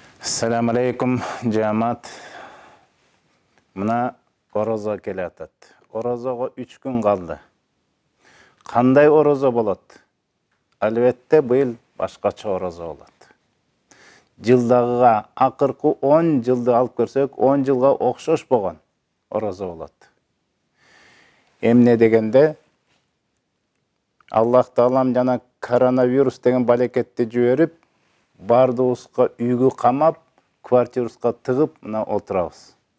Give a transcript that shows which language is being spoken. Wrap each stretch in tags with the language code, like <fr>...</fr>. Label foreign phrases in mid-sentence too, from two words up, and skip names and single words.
<ar>السلام عليكم jamat.</ar> <ky>Мына орозо келатат. Орозого 3 күн калды. Кандай орозо болот? Албетте бул жыл башкача орозо болот. Жылдагыга акыркы 10 жылды алып көрсөк, 10 жылга окшош болгон ороzo болот. Эмне дегенде Аллах Таалам жана коронавирус деген балекетти жиберип, бардыбызга үйгө камап, квартирабызга тыгып, мына отурабыз.</ky>